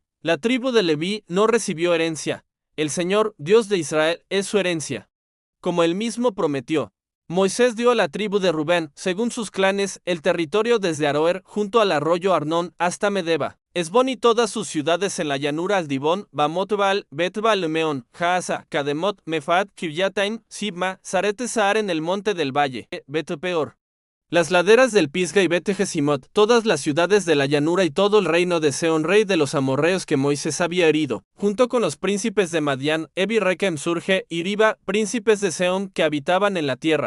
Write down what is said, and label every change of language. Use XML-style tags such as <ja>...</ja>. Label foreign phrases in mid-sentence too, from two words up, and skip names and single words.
<es>La tribu de Leví no recibió herencia. El Señor, Dios de Israel, es su herencia, como él mismo prometió. Moisés dio a la tribu de Rubén, según sus clanes, el territorio desde Aroer junto al arroyo Arnón hasta Medeba, Esbón y todas sus ciudades en la llanura al Dibón, Bamot-Baal, Bet-Baal-Meón, Jaasa, Kademot, Mefaat, Kiryataim, Sibma, Sarete-Sahar en el monte del valle, Bet-Peor, las laderas del Pisga y Bet-Jesimot, todas las ciudades de la llanura y todo el reino de Seón, rey de los amorreos que Moisés había herido, junto con los príncipes de Madián, Evi-Rekem surge, y Riba, príncipes de Seón que habitaban en la tierra.</es>